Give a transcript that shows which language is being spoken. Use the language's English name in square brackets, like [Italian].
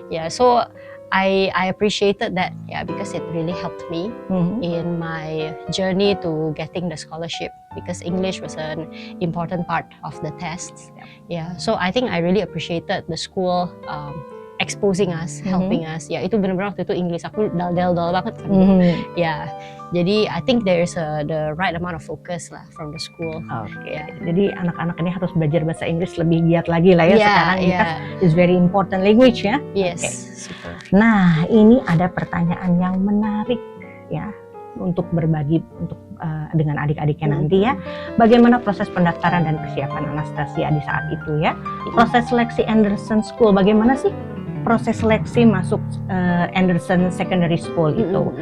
[English] So I appreciated that because it really helped me in my journey to getting the scholarship, because English was an important part of the tests. So I think I really appreciated the school exposing us, helping us. [Indonesian] Ya itu benar-benar waktu itu English aku dal banget kan. Ya, jadi [English] I think there's the right amount of focus lah from the school. [Indonesian] Jadi anak-anak ini harus belajar bahasa Inggris lebih giat lagi lah ya sekarang. [English] Because it's very important language ya. Yes. Super. [Indonesian] Nah, ini ada pertanyaan yang menarik ya untuk berbagi dengan adik-adiknya nanti ya. Bagaimana proses pendaftaran dan persiapan Anastasia di saat itu ya? Proses seleksi Anderson School, bagaimana sih proses seleksi masuk Anderson Secondary School itu?